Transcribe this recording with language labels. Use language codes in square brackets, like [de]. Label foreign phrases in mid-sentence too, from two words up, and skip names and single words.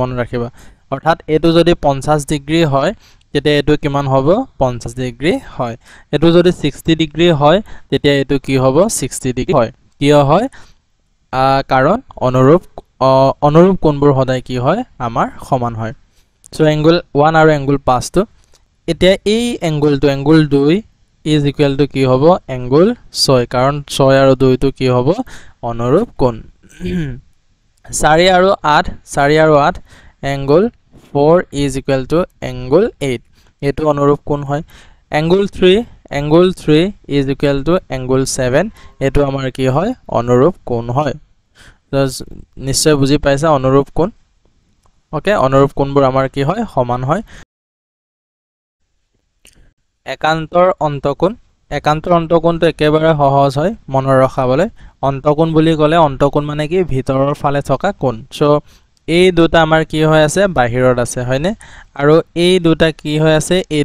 [as] মনত ৰাখিবা অৰ্থাৎ এটো যদি 50 ডিগ্ৰী হয় তেতিয়া এটো কিমান হ'ব 50 ডিগ্ৰী হয় এটো যদি 60 ডিগ্ৰী হয় তেতিয়া এটো কি হ'ব 60 ডিগ্ৰী হয় কিয় হয় কাৰণ অনুৰূপ কোণবোৰ সদায় কি হয় আমাৰ সমান হয় সো এংগল 1 আৰু এংগল 5 টো এতিয়া এই এংগলটো এংগল 2 [en] is equal to [as] কি হ'ব এংগল 6 কাৰণ 6 আৰু 2 টো কি হ'ব অনুৰূপ কোণ 4 আৰু 8 এংগল 4 [en] is equal to [as] এংগল 8 এটো অনুৰূপ কোণ হয় এংগল 3 [en] is equal to [as] এংগল 7 এটো আমাৰ কি হয় অনুৰূপ কোণ হয় নিশ্চয় বুজি পাইছা অনুৰূপ কোণ ওকে অনুৰূপ কোণবোৰ আমাৰ কি হয় সমান হয় একান্তৰ অন্তকোণটো একেবাৰে সহজ হয় মনৰ ৰখাবলৈ অন্তকোণ বুলি ক'লে অন্তকোণ মানে কি ভিতৰৰ ফালে থকা কোণ সো এই দুটা আমাৰ কি হৈ আছে বাহিৰত আছে হয়নে আৰু এই দুটা কি হৈ আছে এই